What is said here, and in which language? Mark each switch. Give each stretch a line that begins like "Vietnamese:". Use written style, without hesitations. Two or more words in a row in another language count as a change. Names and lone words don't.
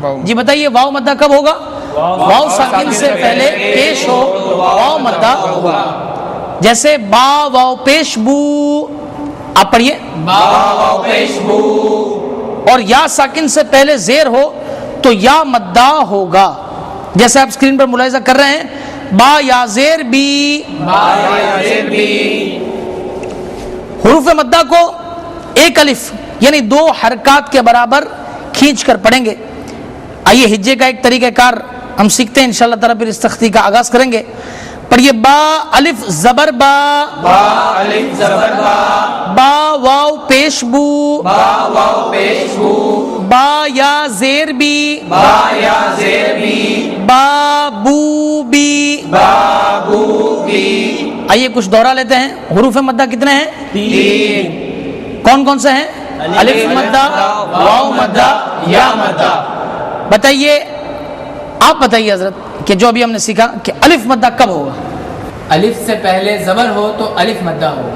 Urdu: جی بتائیے واو مدہ کب ہوگا؟ واو ساکن سے پہلے پیش ہو تو واو مدہ ہوگا. جیسے با واو پیش بو. آپ پڑھیے، با واو پیش بو. اور یا ساکن سے پہلے زیر ہو تو یا مدہ ہوگا. جیسے آپ اسکرین پر ملاحظہ کر رہے ہیں، با یا زیر بی. با یا زیر بی. حروف مدہ کو ایک الف یعنی 2 حرکات کے برابر کھینچ کر پڑھیں گے. آئیے ہجے کا ایک طریقہ کار ہم سیکھتے ہیں
Arabic: انشاءاللہ تعالیٰ،
Urdu: پھر اس تختی کا آغاز کریں گے. پڑھیے، با الف زبر با، با الف زبر با، با واو پیش بو، با واو پیش بو، با یا زیر بی، با یا زیر بی، با بو بی. با بو بی. آئیے کچھ دورہ لیتے ہیں. حروف مدہ کتنے ہیں؟ 3. کون کون سے ہیں؟ الف مدہ، واو مدہ، یا مدہ. بتائیے، آپ بتائیے حضرت کہ جو ابھی ہم نے سیکھا کہ الف مدہ کب ہوگا؟ الف سے پہلے زبر ہو تو الف مدہ ہوگا.